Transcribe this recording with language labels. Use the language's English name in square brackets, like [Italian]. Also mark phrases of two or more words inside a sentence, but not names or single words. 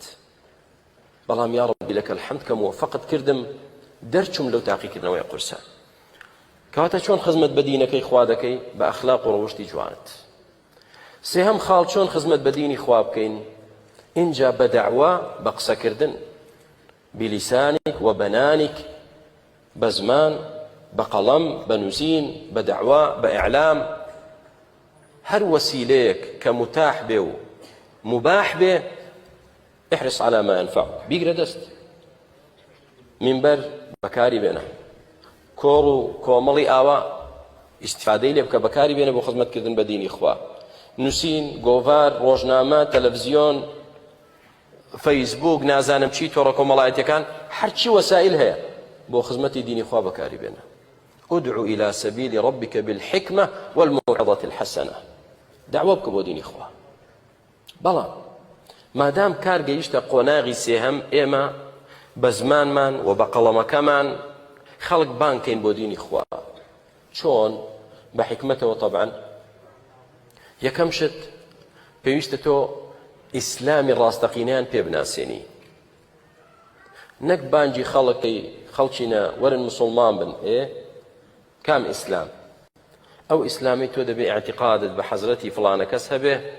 [Central Kurdish] بەڵام یا ڕەبی لەکە الحەمد کە موفقت کردم دەرچووم لەو تاقیکردنەوەی قورسە کەواتە چۆن خزمەت بە دینەکەی خوا دەکەی بە ئەخلاق و ڕەوشتی جوانت سێهەم خاڵ چۆن خزمەت بە دینی خوا بکەین اینجا بە دەعوا بە قسەکردن بلیسانێک و بەنانێک بە زمان بە قەڵەم بە نووسین بە دەعوا بە ئیعلام هەر وەسیلەیەک کە متاح بێ و مباح بێ [Arabic] احرص على ما ينفعك [Central Kurdish] بیگرە دەست منبەر بەکاری بێنە کۆڕ و کۆمەڵی ئاوا ئیستیفادەی لێ بکە بەکاری بێنە بۆ خزمەتکردن بە دینی خوا نووسین گۆڤار ڕۆژنامە تەلەڤیزیۆن فەیسبوک نازانم چی تۆڕە کۆمەڵایەتیەکان هەرچی وەسائل هەیە بۆ خزمەتی دینی خوا بەکاری بێنە [Arabic] ادعو إلى سبيل ربك بالحكمة والموعظة الحسنة [Central Kurdish] دعوة بکە بۆ دینی خوا بەڵام مادام کار گەیشتە قۆناغی سێهەم ئێمە بە زمانمان و بە قەڵەمەکەمان خەڵک بانکەین بۆ دینی خوا چۆن بە حکمەتەوە طبعا یەکەم شت پێویستە تۆ ئیسلامی ڕاستەقینەیان پێ بناسێنی نەک بانگی خەڵکینە وەرن مسلمان بن کام ئیسلام ئەو ئیسلامی تۆ دەبێ ئاعتیقادت بە حەزرەتی فڵانە کەس هەبێ